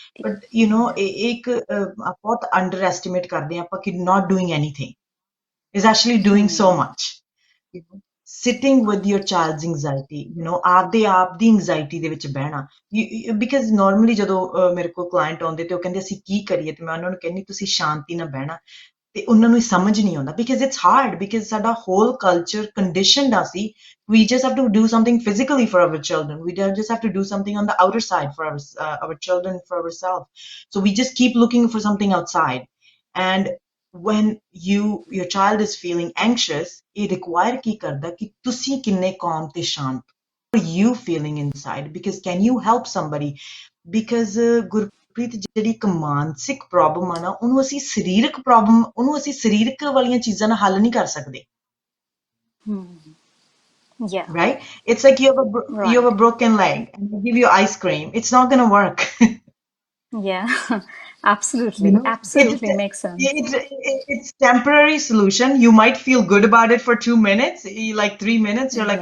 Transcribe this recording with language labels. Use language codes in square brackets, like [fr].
[en] but [pa] ਇਹ ਇੱਕ ਬਹੁਤ [en] underestimate [pa] ਕਰਦੇ ਆ ਆਪਾਂ ਕਿ [en] Not doing anything is actually doing so Hmm. much. Sitting with your child's anxiety, [pa] ਆਪਦੇ ਆਪ ਦੀ [en] anxiety [pa] ਦੇ ਵਿੱਚ ਬਹਿਣਾ। ਬਿਕਾਜ਼ ਨਾਰਮਲੀ ਜਦੋਂ ਮੇਰੇ ਕੋਲ ਕਲਾਇੰਟ ਆਉਂਦੇ ਤੇ ਉਹ ਕਹਿੰਦੇ ਅਸੀਂ ਕੀ ਕਰੀਏ ਤੇ ਮੈਂ ਉਹਨਾਂ ਨੂੰ ਕਹਿੰਦੀ ਤੁਸੀਂ ਸ਼ਾਂਤੀ ਨਾਲ ਬਹਿਣਾ। ਤੇ ਉਹਨਾਂ ਨੂੰ ਸਮਝ ਨਹੀਂ ਆਉਂਦਾ [en] because it's hard, because [pa] ਸਾਡਾ [en] Whole culture conditioned ਆ ਸੀ we just have to do something physically for our children, we just have to do something on the outer side for our children, for ourselves. So we just keep looking for something outside, and when your child is feeling anxious, [pa] ਇਹ [en] require [pa] ਕੀ ਕਰਦਾ ਕਿ ਤੁਸੀਂ ਕਿੰਨੇ [en] calm [pa] ਤੇ ਸ਼ਾਂਤ, [en] what are you feeling inside, because can you help somebody, because [pa] Gurpreet ਜਿਹੜੀ ਇੱਕ ਮਾਨਸਿਕ ਪ੍ਰੋਬਲਮ ਆ ਨਾ ਉਹਨੂੰ ਅਸੀਂ ਸਰੀਰਕ ਪ੍ਰੋਬਲਮ, ਉਹਨੂੰ ਅਸੀਂ ਸਰੀਰਕ ਵਾਲੀਆਂ ਚੀਜ਼ਾਂ ਨਾਲ ਹੱਲ ਨਹੀਂ ਕਰ ਸਕਦੇ। [en] Hmm. Yeah. Right? It's like you have Right. a broken leg and they give you ice cream. It's not going to work. Yeah. You Absolutely. know, Absolutely makes sense. it's temporary solution. You might feel good about it for 2 minutes, like 3 minutes. You're like,